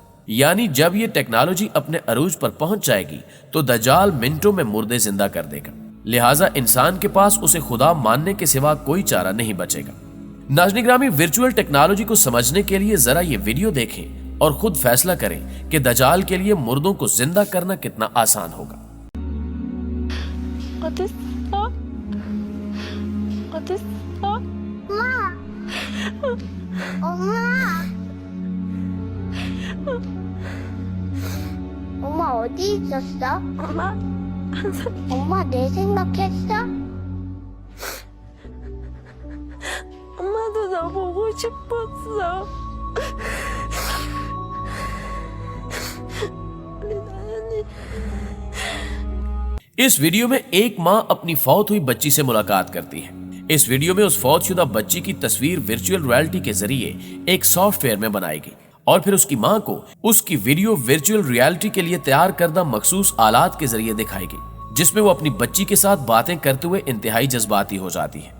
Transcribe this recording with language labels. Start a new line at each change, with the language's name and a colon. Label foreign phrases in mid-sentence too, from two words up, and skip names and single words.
Urdu: یعنی جب یہ ٹیکنالوجی اپنے عروج پر پہنچ جائے گی تو دجال منٹوں میں مردے زندہ کر دے گا. لہٰذا انسان کے پاس اسے خدا ماننے کے سوا کوئی چارہ نہیں بچے گا. ناظرین گرامی,
English: virtual technology
Urdu: کو سمجھنے کے لیے ذرا یہ ویڈیو دیکھیں اور خود فیصلہ کریں کہ دجال کے لیے مردوں کو زندہ کرنا کتنا آسان ہوگا.
Korean: 엄마 어디 있었어? 엄마 내 생각했어? 엄마도 너 보고 싶었어. 우리 나연이.
Urdu: اس ویڈیو میں ایک ماں اپنی فوت ہوئی بچی سے ملاقات کرتی ہے. اس ویڈیو میں اس فوت شدہ بچی کی تصویر
English: virtual reality
Urdu: کے ذریعے ایک سافٹ ویئر میں بنائے گی اور پھر اس کی ماں کو اس کی ویڈیو
English: virtual reality
Urdu: کے لیے تیار کردہ مخصوص آلات کے ذریعے دکھائے گی، جس میں وہ اپنی بچی کے ساتھ باتیں کرتے ہوئے انتہائی جذباتی ہو جاتی ہے.